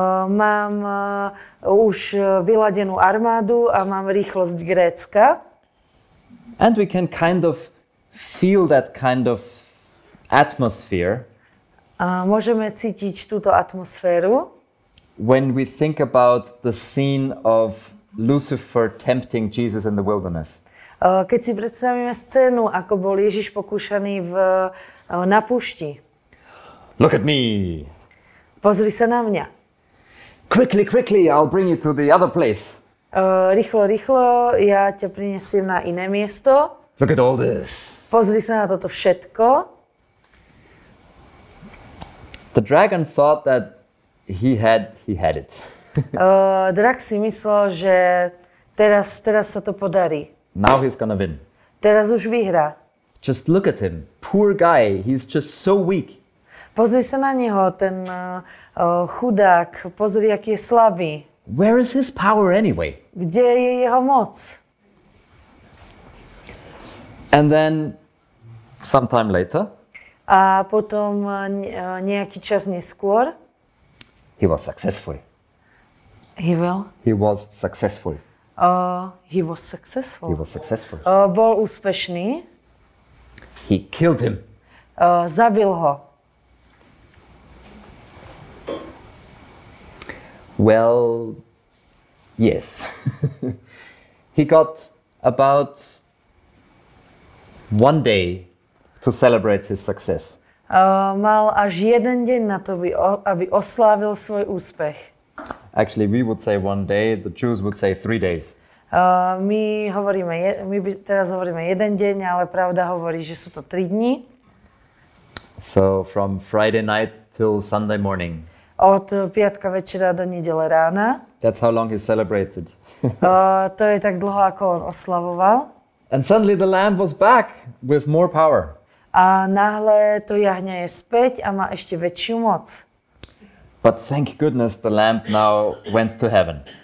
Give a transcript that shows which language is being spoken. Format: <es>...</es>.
<sk>Mám už vyladenú armádu a mám rýchlosť Grécka.</sk> <en>And we can kind of feel that kind of atmosphere.</en> <sk>Môžeme cítiť túto atmosféru.</sk> <en>When we think about the scene of Lucifer tempting Jesus in the wilderness.</en> <sk>Keď si predstavíme scénu, ako bol Ježiš pokúšaný na púšti.</sk> <en>Look at me.</en> <sk>Pozri sa na mňa.</sk> <en>Quickly, quickly, I'll bring you to the other place.</en> <sk>Rýchlo, rýchlo, ja ťa prinesiem na iné miesto.</sk> <en>Look at all this.</en> <sk>Pozri sa na toto všetko.</sk> <en>The dragon thought that he had it.</en> <sk>Drak si myslel, že teraz sa to podarí.</sk> <en>Now he's gonna win.</en> <sk>Teraz už vyhrá.</sk> <en>Just look at him. Poor guy. He's just so weak.</en> <sk>Pozri sa na neho, ten chudák. Pozri, aký je slabý.</sk> <en>Where is his power anyway?</en> <sk>Kde je jeho moc?</sk> <en>And then, sometime later,</en> <sk>a potom nejaký čas neskôr,</sk> <en>he was successful. He was successful. He was successful. He was successful.</en> <sk>Bol úspešný.</sk> <en>He killed him.</en> <sk>Zabil ho.</sk> <en>Well, yes. He got about 1 day to celebrate his success.</en> <sk>Mal až jeden deň na to, aby oslávil svoj úspech.</sk> <en>Actually, we would say 1 day, the Jews would say 3 days.</en> <sk>My teraz hovoríme jeden deň, ale pravda hovorí, že sú to 3 dni.</sk> <en>So from Friday night till Sunday morning.</en> <sk>Od piatka večera do nedele rána.</sk> <en>That's how long he celebrated.</en> <sk>To je tak dlho, ako on oslavoval.</sk> <en>And suddenly the lamb was back with more power.</en> <sk>A náhle to jahňa je späť a má ešte väčšiu moc.</sk> <en>But thank goodness the lamb now went to heaven.</en>